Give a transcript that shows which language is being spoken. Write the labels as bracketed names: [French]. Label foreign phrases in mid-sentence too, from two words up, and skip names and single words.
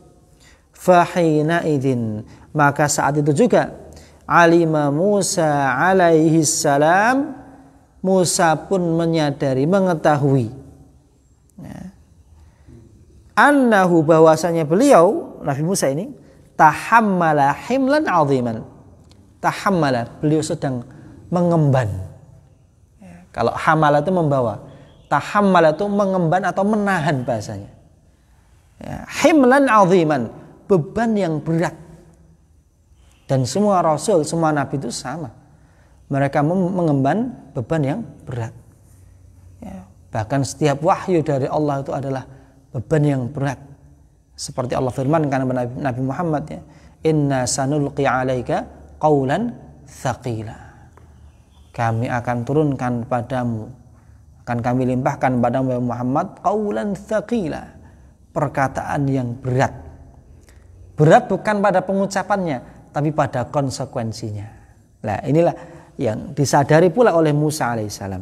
[Arabic] Fahina idin, [Indonesian] maka saat itu juga [Arabic] alima Musa alaihi salam, [Indonesian] Musa pun menyadari, mengetahui, ya, annahu, bahwasanya beliau Nabi Musa ini [Arabic] tahammala himlan aziman. Tahammala, [Indonesian] beliau sedang mengemban. Ya, kalau hamala itu membawa, tahammala itu mengemban atau menahan bahasanya. Ya, [Arabic] himlan aziman, [Indonesian] beban yang berat. Dan semua rasul, semua nabi itu sama. Mereka mengemban beban yang berat. Ya, bahkan setiap wahyu dari Allah itu adalah beban yang berat. Seperti Allah firmankan kepada Nabi Muhammad, ya, [Arabic] inna sanulqi alaika qawlan thaqila. [Indonesian] Kami akan turunkan padamu, akan kami limpahkan padamu Muhammad [Arabic] qawlan thaqila, [Indonesian] perkataan yang berat. Berat bukan pada pengucapannya, tapi pada konsekuensinya. Nah, inilah yang disadari pula oleh Musa alaihissalam.